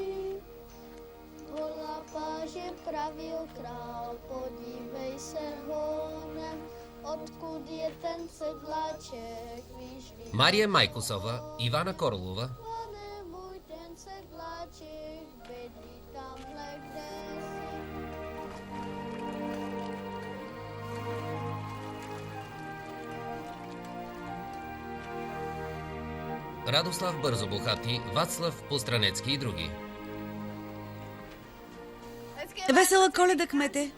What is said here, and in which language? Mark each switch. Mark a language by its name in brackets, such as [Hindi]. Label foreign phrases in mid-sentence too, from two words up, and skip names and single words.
[Czech] Volá páže pravil král, podívej se honem, odkud je ten sedláček, víš, [Bulgarian] Мария Майкосова, Ивана Королова, [Czech] Pane můj, ten sedláček bydlí tamhle kdesi. [Bulgarian] Радослав Бързобухати, Вацлав Постранецки и други. Весела Коледа, кмете!